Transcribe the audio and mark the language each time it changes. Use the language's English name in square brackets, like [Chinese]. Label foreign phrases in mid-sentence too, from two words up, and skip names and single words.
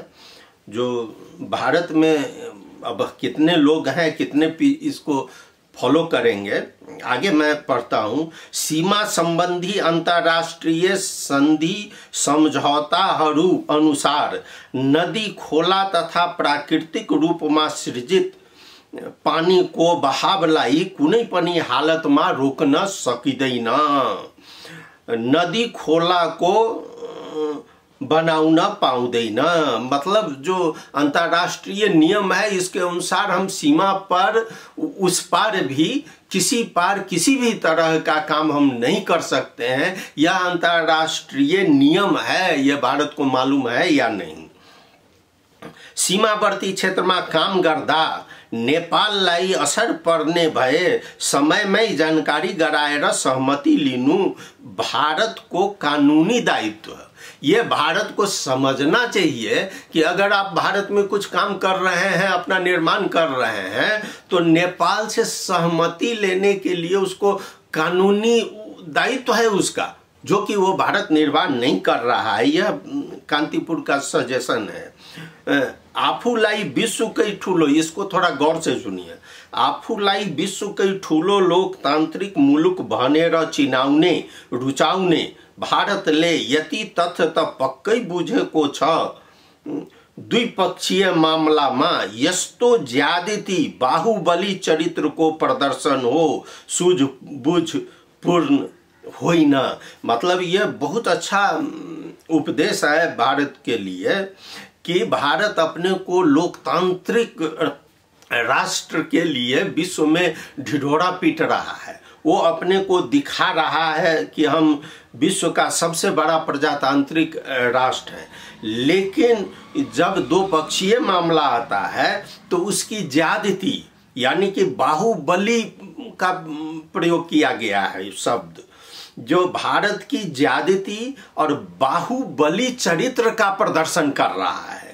[Hindi] जो भारत में अब कितने लोग हैं, कितने इसको फॉलो करेंगे। आगे मैं पढ़ता हूँ। [Nepali] सीमा संबंधी अंतर्राष्ट्रीय संधि समझौताहरू अनुसार नदी खोला तथा प्राकृतिक रूप में सृजित पानी को बहावलाई कुनै पनि हालत में रोकन सकिँदैन। नदी खोला को बनाउन पाउँदैन, [Hindi] मतलब जो अंतर्राष्ट्रीय नियम है इसके अनुसार हम सीमा पर उस पार भी किसी भी तरह का काम हम नहीं कर सकते हैं। यह अंतर्राष्ट्रीय नियम है, यह भारत को मालूम है या नहीं। [Nepali] सीमावर्ती क्षेत्र में काम गर्दा नेपाललाई असर पर्ने भए समयमै जानकारी गराएर सहमति लिनु भारत को [Hindi] कानूनी दायित्व है। ये भारत को समझना चाहिए कि अगर आप भारत में कुछ काम कर रहे हैं, अपना निर्माण कर रहे हैं, तो नेपाल से सहमति लेने के लिए उसको कानूनी दायित्व है उसका, जो कि वो भारत निर्माण नहीं कर रहा है। यह कांतिपुर का सजेशन है। [Nepali] आफूलाई विश्वकै ठुलो, [Hindi] इसको थोड़ा गौर से सुनिए। [Nepali] आफूलाई विश्वकै ठुलो लोकतान्त्रिक मुलुक भनेर चिनाउने रुचाउने भारतले यति तथ्य त पक्कै बुझेको छ। द्विपक्षीय मामलामा यस्तो ज्यादती बाहुबली चरित्रको प्रदर्शन हो, सूझबूझपूर्ण होइन। [Hindi] मतलब यह बहुत अच्छा उपदेश है भारत के लिए कि भारत अपने को लोकतांत्रिक राष्ट्र के लिए विश्व में ढिढोरा पीट रहा है। वो अपने को दिखा रहा है कि हम विश्व का सबसे बड़ा प्रजातांत्रिक राष्ट्र है, लेकिन जब दो पक्षीय मामला आता है तो उसकी ज्यादती यानी कि बाहुबली का प्रयोग किया गया है शब्द, जो भारत की ज्यादती और बाहुबली चरित्र का प्रदर्शन कर रहा है।